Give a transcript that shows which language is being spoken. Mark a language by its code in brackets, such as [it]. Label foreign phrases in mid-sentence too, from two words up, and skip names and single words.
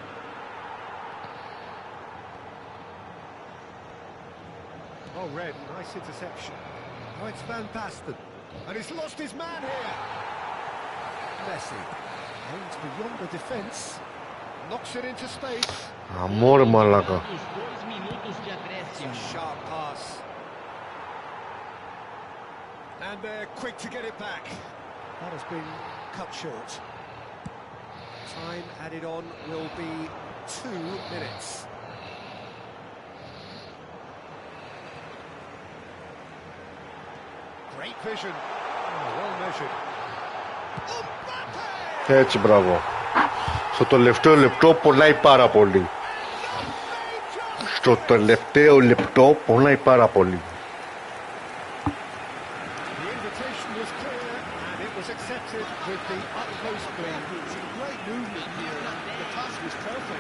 [en] Oh, Red, nice interception. Oh, it's Van Basten. And he's lost his man here. Messi aims beyond the defence. Knocks it into space. [el] Αμόρ μαλάκα. [en] It's a sharp pass. And they're quick to get it back. That has been cut short. Time added on will be 2 minutes. Great vision. Oh, well measured. [el] Έτσι μπράβο. Στο τελευταίο λεπτό πονάει πάρα πολύ. Στο τελευταίο λεπτό πονάει πάρα πολύ. [en] The invitation was clear and it was accepted with the utmost glee. It's a great movement here. The pass was perfect.